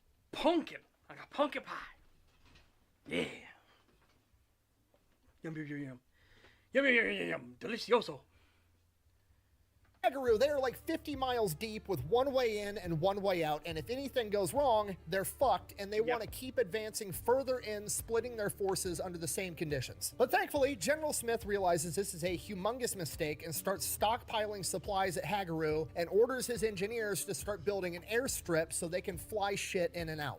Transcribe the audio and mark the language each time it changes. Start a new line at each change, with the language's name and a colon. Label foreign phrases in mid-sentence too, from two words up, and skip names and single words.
English: pumpkin. I got pumpkin pie. Yeah. Yum, yum, yum, yum. Yum, yum, yum, yum, yum. Delicioso. Hagaru, they are like 50 miles deep with one way in and one way out, and if anything goes wrong, they're fucked, and they want to keep advancing further in, splitting their forces under the same conditions. But thankfully, General Smith realizes this is a humongous mistake and starts stockpiling supplies at Hagaru and orders his engineers to start building an airstrip so they can fly shit in and out.